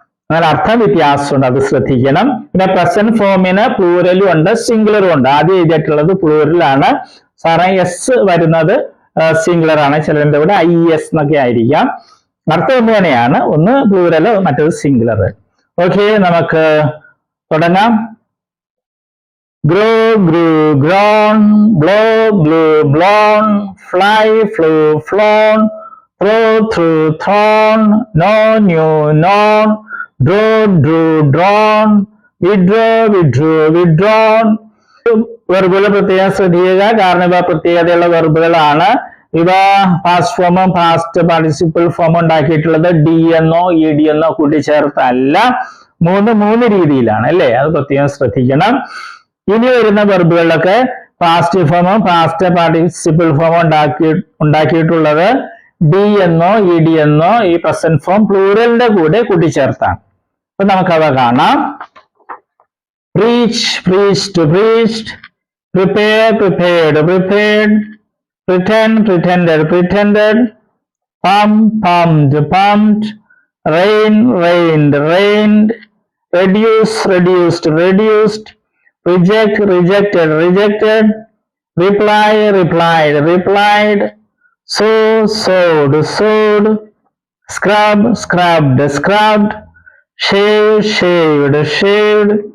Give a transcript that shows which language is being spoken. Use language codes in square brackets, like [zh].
[ml] എന്നാൽ അർത്ഥം വ്യത്യാസമുണ്ട്, അത് ശ്രദ്ധിക്കണം. പിന്നെ പ്രസന്റ് ഫോമിന് പ്ലൂരലും ഉണ്ട്, സിംഗുലറും ഉണ്ട്. ആദ്യം എഴുതിയിട്ടുള്ളത് പ്ലൂരലാണ്, സാറേ എസ് വരുന്നത് സിംഗുലർ ആണ്, ചിലതിന്റെ ഇവിടെ IS എന്നൊക്കെ ആയിരിക്കാം. അർത്ഥം ഒന്ന് തന്നെയാണ്, ഒന്ന് പ്ലൂരൽ മറ്റേത് സിംഗുലർ. ഓക്കെ, നമുക്ക് തുടങ്ങാം. [en] grow, grew, grown, blow, blew, blown, fly, flew, flown, throw, threw, thrown, know, knew, known, draw, drew, drawn, withdraw, withdrew, withdrawn. [ml] വെർബുകൾ പ്രത്യേകം ശ്രദ്ധിക്കുക, കാരണം ഇവ പ്രത്യേകതയുള്ള വെർബുകളാണ്. ഇവ പാസ്റ്റ് ഫോമും പാസ്റ്റ് പാർട്ടിസിപ്പിൾ ഫോമും ഉണ്ടാക്കിയിട്ടുള്ളത് ഡി എന്നോ ED എന്നോ കൂട്ടിച്ചേർത്തല്ല, മൂന്ന് രീതിയിലാണ് അല്ലേ, അത് പ്രത്യേകം ശ്രദ്ധിക്കണം. ഇനി വരുന്ന വെർബുകളിലൊക്കെ പാസ്റ്റ് ഫോമും പാസ്റ്റ് പാർട്ടിസിപ്പിൾ ഫോമും ഉണ്ടാക്കിയിട്ടുള്ളത് ഡി എന്നോ ED എന്നോ ഈ പ്രസന്റ് ഫോം പ്ലൂറലിന്റെ കൂടെ കൂട്ടിച്ചേർത്താണ്. അപ്പൊ നമുക്കവ കാണാം. [en] preach, preached, preached, prepare, prepared, prepared, pretend, pretended, pretended, pump, pumped, pumped, rain, rained, rained, reduce, reduced, reduced, reject, rejected, rejected, reply, replied, replied, sow, sowed, sowed, scrub, scrubbed, scrubbed, shave, shaved, shaved,